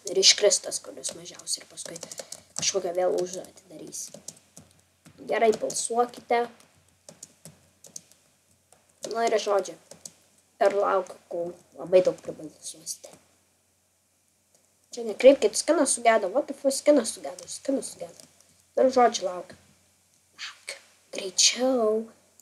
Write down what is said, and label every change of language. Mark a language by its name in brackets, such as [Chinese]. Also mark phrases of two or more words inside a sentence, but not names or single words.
[Lithuanian] Ir iškris tas, kuris mažiausiai. Ir paskui kažkokią vėl užduotį darysim. Gerai, balsuokite. Ir žodžiu. Ir laukiu, kol labai daug pribalsuosite. Čia nekreipkit, skinas sugedo. [English] What the fuck, [Lithuanian] skinas sugedo. Ir žodžiu laukiu. Greičiau.